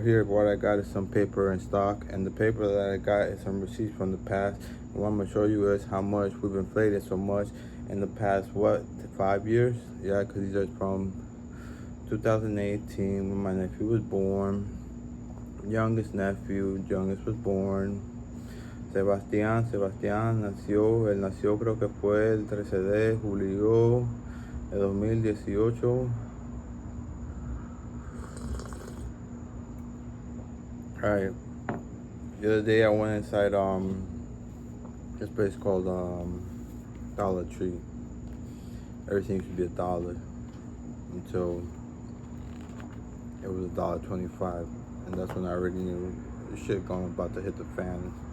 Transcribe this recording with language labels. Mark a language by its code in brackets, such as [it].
[en] Here, what I got is some paper in stock, and the paper that I got is some receipts from the past. And what I'm gonna show you is how much we've inflated so much in the past, what, 5 years? Yeah, because these are from 2018 when my nephew was born. Youngest nephew, youngest was born. [es] Sebastián nació, él nació creo que fue el 13 de julio de 2018. [en] Alright, the other day I went inside this place called Dollar Tree. Everything used to be $1 until it was $1.25, and that's when I already knew the shit going about to hit the fan.